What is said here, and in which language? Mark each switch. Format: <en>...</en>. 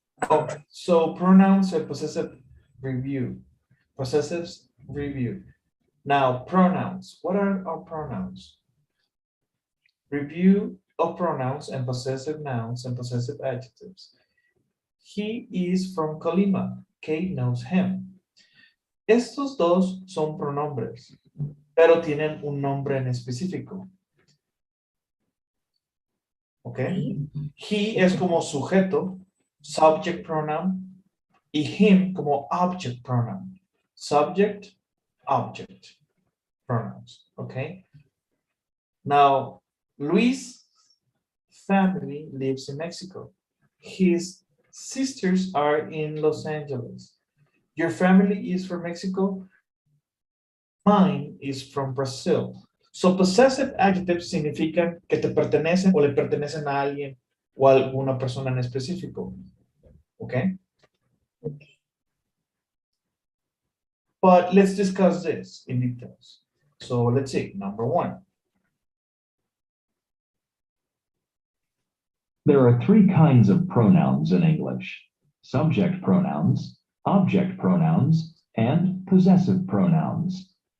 <en>Oh, so pronouns and possessive review. Possessives review. Now pronouns. What are our pronouns? Review of pronouns and possessive nouns and possessive adjectives. He is from Colima. Kate knows him.</en> <es>Estos dos son pronombres, pero tienen un nombre en específico. ¿Ok? He es como sujeto, subject pronoun, y him como object pronoun.</es> <en>Subject, object pronouns. Okay. Now, Luis' family lives in Mexico. His sisters are in Los Angeles. Your family is from Mexico. Mine is from Brazil. So possessive adjectives</en> <es>significan que te pertenecen o le pertenecen a alguien o a alguna persona en específico.</es> <en>Okay? But let's discuss this in details. So let's see, number one. There are three kinds of pronouns in English: subject pronouns, object pronouns, and possessive pronouns.</en>